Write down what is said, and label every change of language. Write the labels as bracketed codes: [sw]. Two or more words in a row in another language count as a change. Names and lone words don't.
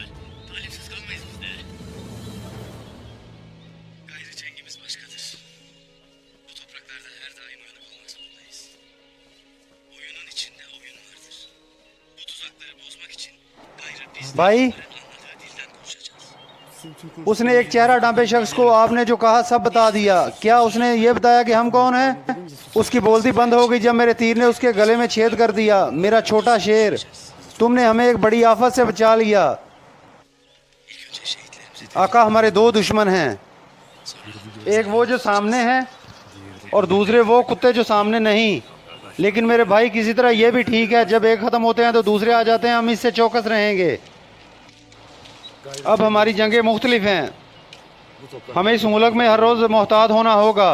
[tr] Talimsiz kalmayız biz de. Gayrı cengimiz başkadır. Bu topraklarda her daim uyanık olmak zorundayız. Oyunun içinde oyun vardır. Bu tuzakları bozmak için gayrı biz de [ur] भाई, [tr] onların anladığı dilden konuşacağız. [ur] اس نے ایک چہرہ ڈھانپے شخص کو آپ نے جو کہا سب بتا دیا. کیا اس نے یہ بتایا کہ ہم کون ہیں؟ اسکی بولتی بند ہو گئی جب میرے تیر نے اسکے گلے میں چھید کر دیا. میرا چھوٹا شیر، تم نے ہمیں ایک بڑی آفت سے بچا لیا. [tr] İlk önce şehitlerimizi [ur] آقا، ہمارے دو دشمن ہیں. ایک وہ جو سامنے ہے اور دوسرے وہ کتے جو سامنے نہیں. لیکن میرے بھائی، کسی طرح یہ بھی ٹھیک ہے، جب ایک ختم ہوتے ہیں تو دوسرے آ جاتے ہیں. ہم اس سے چوکس رہیں گے. اب ہماری جنگیں مختلف ہیں۔ ہمیں اس ملک میں ہر روز محتاط ہونا ہوگا.